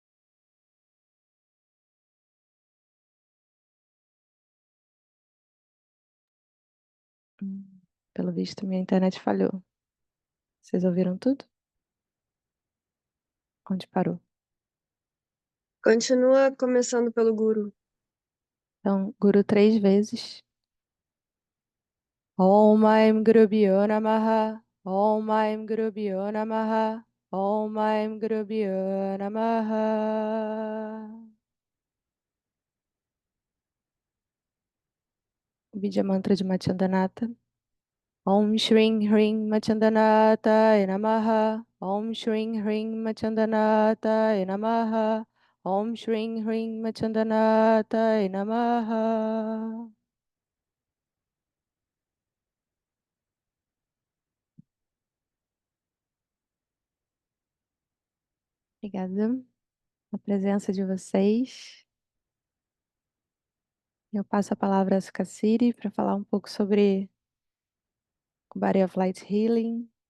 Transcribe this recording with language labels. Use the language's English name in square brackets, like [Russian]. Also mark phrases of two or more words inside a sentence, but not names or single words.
[Portuguese] Pelo visto, minha internet falhou. Vocês ouviram tudo? Onde parou? Continua começando pelo Guru. Então, Guru 3 vezes. [Sanskrit] Om Aim Guru Bhyo Namaha. Om Aim Guru Bhyo Namaha. Om Aim Guru Bhyo Namaha. [Portuguese] O Bija Mantra de Machandanatha. [Sanskrit] Om Shring Hring Machandanatha Namaha. Om Shring Hring Machandanatha Namaha. Om Shring Hring Machandanatha Namaha. [Portuguese] Obrigada a presença de vocês. Eu passo a palavra a Sukhasiri para falar um pouco sobre o Body of Light Healing.